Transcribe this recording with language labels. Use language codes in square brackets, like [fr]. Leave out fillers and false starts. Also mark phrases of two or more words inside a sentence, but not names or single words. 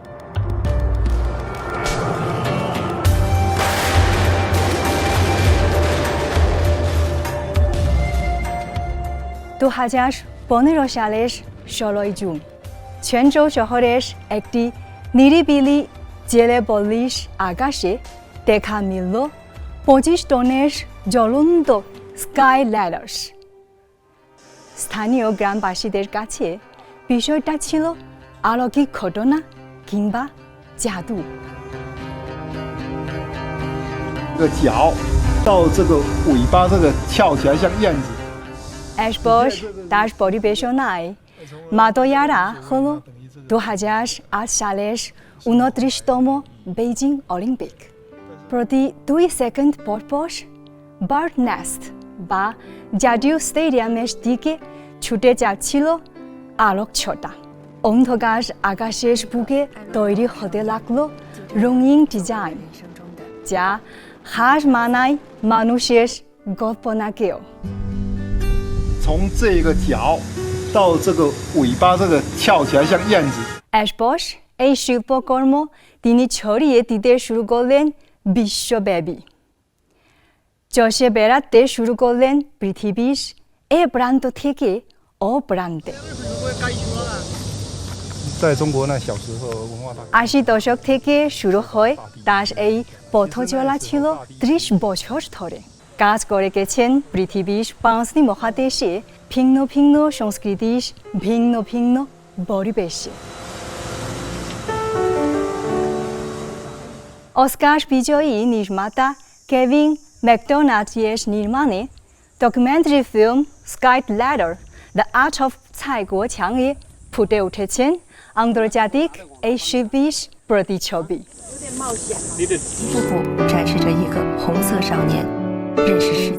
[bn] দু 2015 সালের 16 জুন চেনজৌ শহরের একটি নিরিবিলি জেলে পল্লীর আকাশে দেখা মিলল 25 টনের জ্বলন্ত স্কাই ল্যাডার্স। স্থানীয় গ্রামবাসীদের কাছে বিষয়টা ছিল অলৌকিক ঘটনা কিংবা জাদু। [zh] 这个脚到这个尾巴这个翘起来像燕子。 [bn] এরপর তার পরিবেশনায় মাদয়ারা হল 2008 সালের 29তম বেইজিং অলিম্পিক। প্রতি 2 সেকেন্ড পর পর বার্ড নেস্ট বা জাতীয় স্টেডিয়ামের দিকে ছুটে যাচ্ছিল আলোকছটা। অন্ধকার আকাশের বুকে তৈরি হতে লাগলো রঙিন ডিজাইন, যা হার মানায় মানুষের কল্পনাকেও। [zh] 从这个脚到这个尾巴，这个跳起来像燕子。 [bn] এরপর এই শিল্পকর্ম তিনি ছড়িয়ে দিতে শুরু করলেন বিশ্বব্যাপী। চষে বেড়াতে শুরু করলেন পৃথিবীর এ প্রান্ত থেকে ও প্রান্তে। [zh] 在中国呢，小时候文化大。 [bn] 80 দশক থেকে শুরু হয় তার এই পথ চলা ছিল 30 বছর ধরে। কাজ করে গেছেন পৃথিবীর 5টি মহাদেশে ভিন্ন ভিন্ন সংস্কৃতির ভিন্ন ভিন্ন পরিবেশে। অস্কার বিজয়ী নির্মাতা কেভিন ম্যাকডোনাল্ডের নির্মাণে [en] documentary film [bn] স্কাইট ল্যাডার দ্য আর্ট অফ ছাই গোছিয়াংয়ে ফুটে উঠেছেন আন্তর্জাতিক এই শিল্পীর প্রতিচ্ছবি। [zh] 夫妇展示着一个红色少年认识世界。